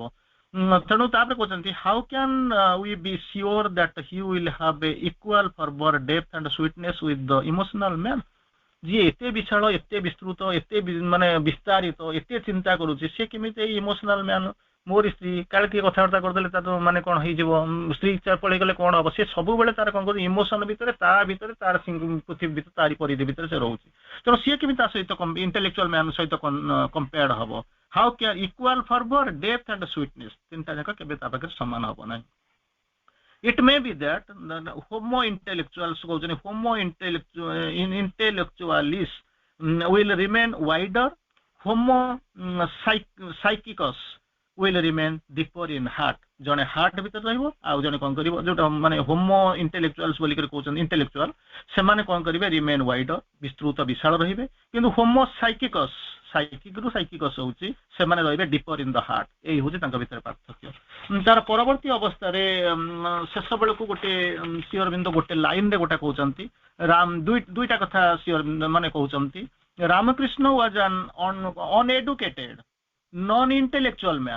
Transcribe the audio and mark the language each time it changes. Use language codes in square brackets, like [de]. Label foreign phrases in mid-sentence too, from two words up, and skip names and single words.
[or] ତେଣୁ ତାପରେ କହୁଛନ୍ତି [en] how can we be sure that he will have a equal fervor depth and sweetness with the emotional man। [or] ଯିଏ ଏତେ ବିଶାଳ ଏତେ ବିସ୍ତୃତ ଏତେ ମାନେ ବିସ୍ତାରିତ ଏତେ ଚିନ୍ତା କରୁଛି ସେ କେମିତି ଏଇ [en] emotional man [or] ମୋରି ସ୍ତ୍ରୀ କାଳେ କିଏ କଥାବାର୍ତ୍ତା କରିଦେଲେ ତାର ମାନେ କଣ ହେଇଯିବ ସ୍ତ୍ରୀ ପଳେଇ ଗଲେ କଣ ହବ ସେ ସବୁବେଳେ ତାର କଣ କରୁଛି ଇମୋସନ ଭିତରେ ତାର ପୃଥିବୀ ଭିତରେ ତାରି ପରିଧି ଭିତରେ ସେ ରହୁଛି। ତେଣୁ ସିଏ କେମିତି ତା ସହିତ [en] intellectual man [or] ସହିତ କମ୍ପେୟାର୍ଡ ହବ। [en] how can equal fervor depth and sweetness [or] ତିନିଟା ଯାକ କେବେ ତା ପାଖରେ ସମାନ ହବ ନାହିଁ। [en] it may be that [la] homo intellectuals [en] କହୁଛନ୍ତି [la] homo intellectualis [en] will remain wider, [la] homo psychicus [en] will remain deeper in heart। [or] ଜଣେ ହାର୍ଟ ଭିତରେ ରହିବ ଆଉ ଜଣେ କଣ କରିବ ଯୋଉଟା ମାନେ [la] homo intellectualis [or] ବୋଲିକରି କହୁଛନ୍ତି ଇଣ୍ଟେଲେକ୍ଚୁଆଲ ସେମାନେ କଣ କରିବେ [en] remain wider [or] ବିସ୍ତୃତ ବିଶାଳ ରହିବେ। କିନ୍ତୁ [la] homo psychicus [or] ସାଇକିକରୁ ସାଇକିକସ୍ ହଉଛି ସେମାନେ ରହିବେ [en] deeper in the heart. [or] ଏଇ ହଉଛି ତାଙ୍କ ଭିତରେ ପାର୍ଥକ୍ୟ। ତାର ପରବର୍ତ୍ତୀ ଅବସ୍ଥାରେ ଶେଷ ବେଳକୁ ଗୋଟେ ଶ୍ରୀ ଅରବିନ୍ଦ ଗୋଟେ ଲାଇନରେ ଗୋଟେ କହୁଛନ୍ତି ଦୁଇଟା କଥା ଶ୍ରୀ ଅରବିନ୍ଦ ମାନେ କହୁଛନ୍ତି ରାମକୃଷ୍ଣ [en] was an uneducated non intellectual man.